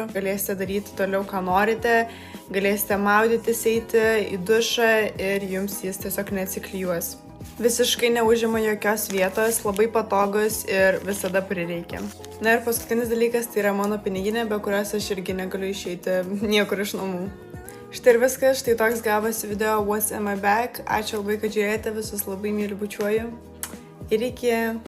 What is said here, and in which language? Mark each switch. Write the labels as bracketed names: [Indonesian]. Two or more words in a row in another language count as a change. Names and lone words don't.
[Lithuanian] Galėsite daryti toliau, ką norite, galėsite maudytis, eiti į dušą ir jums jis tiesiog neatsiklijuos. Visiškai neužima jokios vietos, labai patogus ir visada prireikia. Na ir paskutinis dalykas tai yra mano piniginė, be kurios aš irgi negaliu išeiti niekur iš namų. Štai ir viskas, štai toks gavosi video What's in my bag. Ačiū labai, kad žiūrėjote, visus labai myliu, bučiuoju. Ir iki.